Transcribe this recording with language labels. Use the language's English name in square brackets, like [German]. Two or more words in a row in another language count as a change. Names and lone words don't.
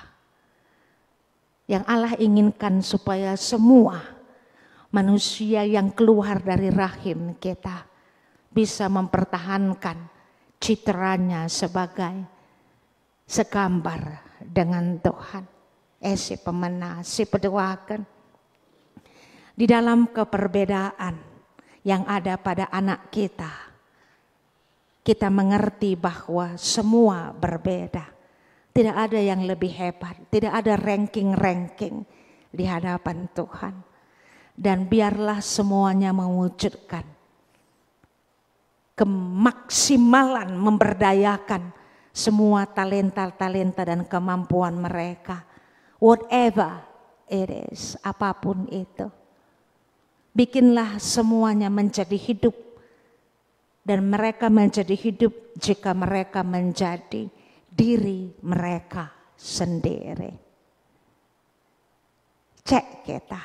[Indonesian] Yang Allah inginkan supaya semua manusia yang keluar dari rahim kita bisa mempertahankan citranya sebagai segambar dengan Tuhan. [Batak Karo] Si pemena, si pedoakan. [Indonesian] Di dalam keperbedaan yang ada pada anak kita, kita mengerti bahwa semua berbeda. Tidak ada yang lebih hebat, tidak ada ranking-ranking di hadapan Tuhan. Dan biarlah semuanya mewujudkan kemaksimalan memberdayakan semua talenta-talenta dan kemampuan mereka. [English] Whatever it is, [Indonesian] apapun itu. Bikinlah semuanya menjadi hidup. Dan mereka menjadi hidup jika mereka menjadi diri mereka sendiri. Cek kita.